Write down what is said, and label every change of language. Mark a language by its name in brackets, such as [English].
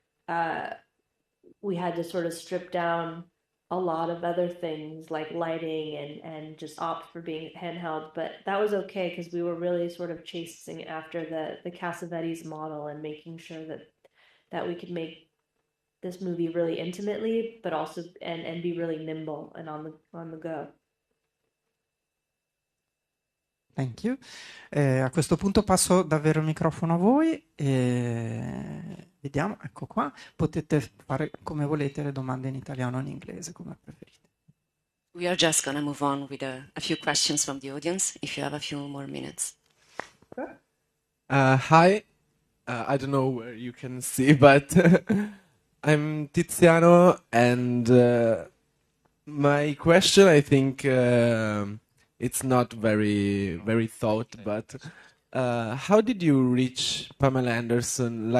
[English] Uh, we had to sort of strip down a lot of other things like lighting and just opt for being handheld, but that was okay because we were really sort of chasing after the Cassavetes model and making sure that we could make this movie really intimately, but also and be really nimble and on the go. Thank you. [Italian] A questo punto passo davvero il microfono a voi e vediamo, ecco qua, potete fare come volete le domande in italiano o in inglese, come preferite. [English] We are just going to move on with a few questions from the audience, if you have a few more minutes. Sure. Hi, I don't know where you can see, but I'm Tiziano, and my question, I think, it's not very thought, but how did you reach Pamela Anderson?